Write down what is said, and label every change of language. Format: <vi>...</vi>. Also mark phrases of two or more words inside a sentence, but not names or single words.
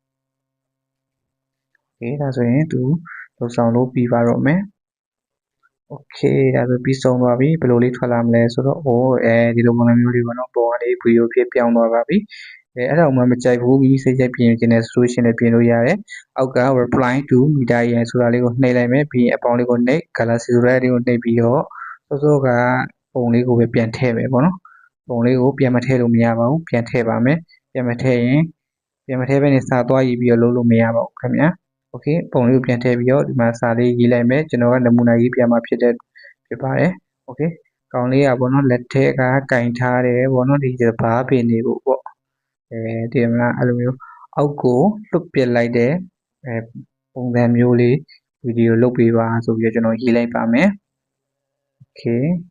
<my>Okay ဒါဆိုရင်သူလုံဆောင်လို့ပြီးပါတော့မယ် Okay ဒါဆိုပြီးဆုံးသွားပြီဘယ်လိုလေးထွက်လာမလဲဆိုတော့ဒီလိုပုံစံမျိုးလေးပေါ့နော်ပုံကနေဗီဒီယိုဖြစ်ပြောင်းသွားပါပြီအဲ့ဒါမှမကြိုက်ဘူးမိမိစိတ်ကြိုက် ပြင်ခြင်းနဲ့ဆိုရှင်နဲ့ပြင်လို့ရတယ်အောက်က</my> <en>reply to Meta AI</en> <my>ဆိုတာလေးကိုနှိပ်လိုက်မယ်ပြီးရင်အပေါင်းလေးကိုနှိပ် galaxy ဆိုတဲ့လေးကိုနှိပ်ပြီးတော့စောစောက ပုံလေးကိုပဲပြန်ထည့်မယ်ပေါ့နော်ပုံလေးကိုပြန်မထည့်လို့မရပါဘူးပြန်ထည့်ပါမယ်ပြန်မထည့်ရင်ပြန် မထည့်ဘဲနဲ့စာသွားရေးပြီးတော့လုပ်လို့မရပါဘူးခင်ဗျာ Okay ပုံလေးကိုပြန်ထည့်ပြီးတော့ဒီမှာစာလေးရေးလိုက်မယ်ကျွန်တော်ကနမူနာရေးပြန်မှာဖြစ်ပါတယ် Okay ကောင်လေးကပေါ့နော်လက်ထက်ကကင်ထားတယ်ပေါ့နော်ဒီစဘာပင်တွေကိုပေါ့ဒီမှာအဲ့လိုမျိုးအောက်ကိုလွတ်ပစ်လိုက်တဲ့ပုံစံမျိုးလေးဗီဒီယိုလုပ်ပေးပါဆိုပြီးတော့ကျွန်တော်ရေးလိုက်ပါမယ် Okay</my>